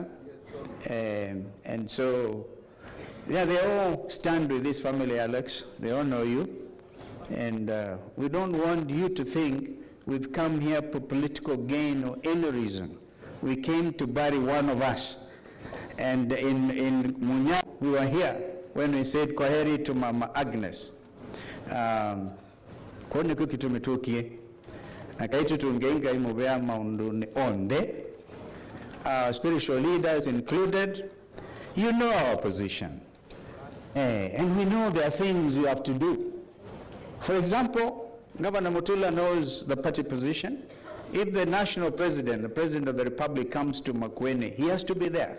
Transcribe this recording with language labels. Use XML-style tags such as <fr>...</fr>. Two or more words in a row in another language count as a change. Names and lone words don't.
<en>And so, yeah, they all stand with this family, Alex. They all know you. And we don't want you to think we've come here for political gain or any reason. We came to bury one of us. And in Munyao, we were here when we said kwaheri to Mama Agnes.</en> <kam>Kone kukitumitukie akaitu tungeinga imubea maunduni onde,</kam> <en>spiritual leaders included. You know our position, and we know there are things you have to do. For example, Governor Mutula knows the party position. If the national president, the president of the republic, comes to Makueni, he has to be there.</en>